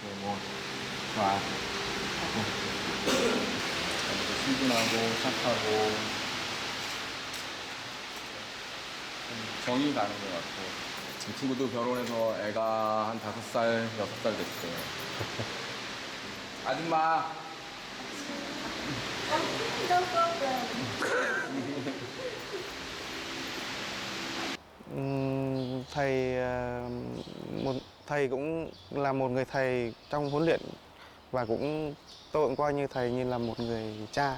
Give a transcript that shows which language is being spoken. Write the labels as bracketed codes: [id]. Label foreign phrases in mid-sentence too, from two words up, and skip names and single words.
[ko] 친근하고 착하고 정이 가는 것 같고 제 친구도 결혼해서 애가 한 5살, 6살 됐어요. 아줌마. [vi] Thầy cũng là một người thầy trong huấn luyện và tôi cũng coi như thầy như là một người cha.